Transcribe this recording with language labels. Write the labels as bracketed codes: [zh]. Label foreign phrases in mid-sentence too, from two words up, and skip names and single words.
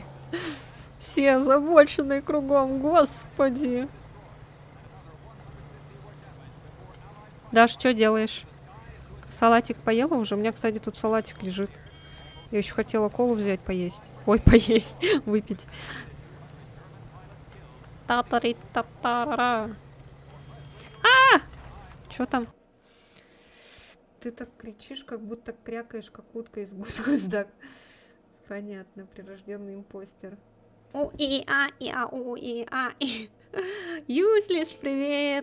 [ru] Все озабоченные кругом, господи. Даш, что делаешь? Салатик поела уже? У меня, кстати, тут салатик лежит. Я еще хотела колу взять, поесть. Ой, поесть, выпить. Та-та-ри-та-та-ра-ра. А! Чё там? Ты так кричишь, как будто крякаешь, как утка из гусь-гуздак. Понятно, прирожденный импостер. У-и-а-и-а-у-и-а-и. Юслис, привет!